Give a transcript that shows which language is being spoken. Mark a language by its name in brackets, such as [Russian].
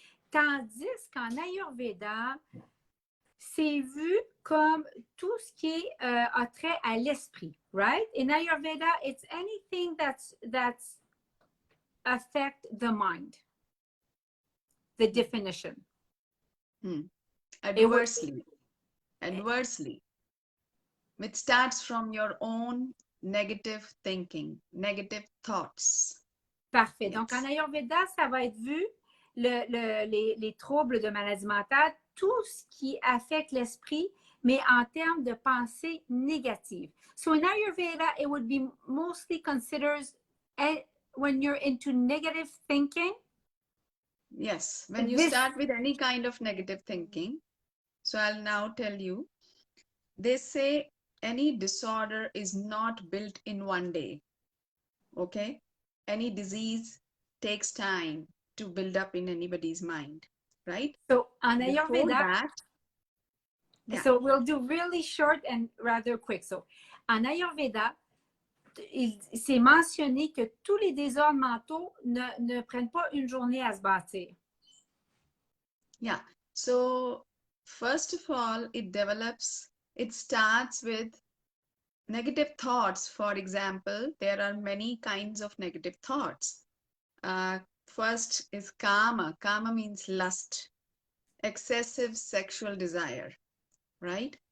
[French] Tandis qu'en Ayurveda, c'est vu comme tout ce qui a trait à l'esprit, [English] right? In Ayurveda, it's anything that's affect the mind. The definition. Adversely. Which starts from your own negative thinking, negative thoughts. [French] Parfait. [English] Yes. [French] Donc, en Ayurveda, ça va être vu, les troubles de maladie mentale, tout ce qui affecte l'esprit, mais en termes de pensée négative. [English] So, in Ayurveda, it would be mostly considered when you're into negative thinking. Yes, when you start with any kind of negative thinking. So, I'll now tell you, they say any disorder is not built in one day. Okay? Any disease takes time to build up in anybody's mind, right? So, on Ayurveda, so we'll do really short and rather quick. So, [French] en Ayurveda, c'est mentionné que tous les désordres mentaux ne prennent pas une journée à se bâtir. [English] Yeah. So, first of all, it starts with negative thoughts, for example, there are many kinds of negative thoughts. First is kama. Kama means lust, excessive sexual desire, right?